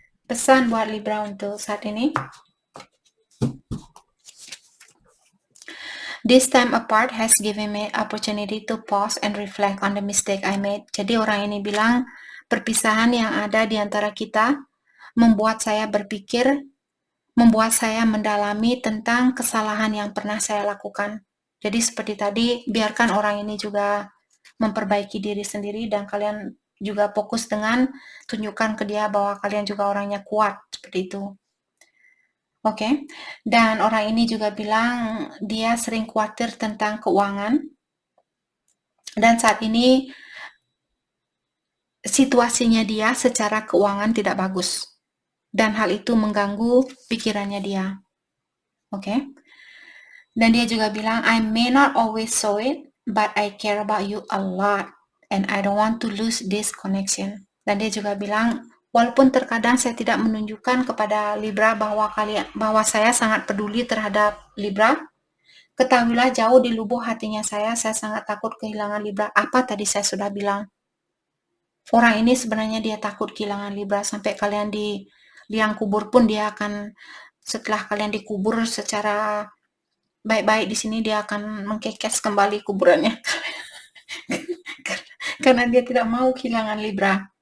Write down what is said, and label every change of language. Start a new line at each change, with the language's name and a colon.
Indonesian: Pesan buat Libra untuk saat ini.
English: This time apart has given me opportunity to pause and reflect on the mistake I made.
Indonesian: Jadi orang ini bilang, perpisahan yang ada di antara kita membuat saya berpikir, membuat saya mendalami tentang kesalahan yang pernah saya lakukan. Jadi seperti tadi, biarkan orang ini juga memperbaiki diri sendiri dan kalian juga fokus dengan tunjukkan ke dia bahwa kalian juga orangnya kuat, seperti itu. Oke, dan orang ini juga bilang dia sering khawatir tentang keuangan dan saat ini situasinya dia secara keuangan tidak bagus dan hal itu mengganggu pikirannya dia. Oke, dan dia juga bilang
English: I may not always show it, but I care about you a lot and I don't want to lose this connection.
Indonesian: Dan dia juga bilang walaupun terkadang saya tidak menunjukkan kepada Libra bahwa saya sangat peduli terhadap Libra, ketahuilah jauh di lubuk hatinya saya sangat takut kehilangan Libra. Apa tadi saya sudah bilang? Orang ini sebenarnya dia takut kehilangan Libra sampai kalian di liang kubur pun dia akan, setelah kalian dikubur secara baik-baik di sini, dia akan mengkekes kembali kuburannya. Karena dia tidak mau kehilangan Libra.